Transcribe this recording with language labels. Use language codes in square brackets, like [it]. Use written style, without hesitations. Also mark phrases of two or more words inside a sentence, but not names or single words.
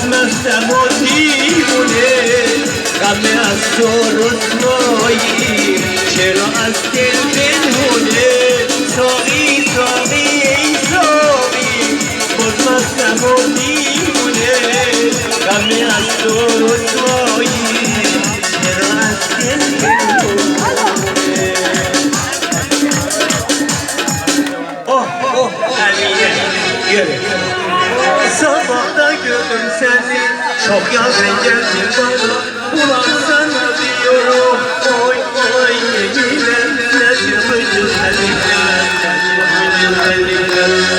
[fa] مستم و دیوونه غم از تو رسوایی چرا از دل پنهونه ساقی ساقی ای ساقی باز مستم و دیوونه غم از تو رسوایی چرا از دل پنهونه. [tr] Sabahta gördüm seni, çok yazın geldin bana. Ulan sana diyorum, oy oy yeminler, nedir bu güzellikler, nedir bu güzellikler.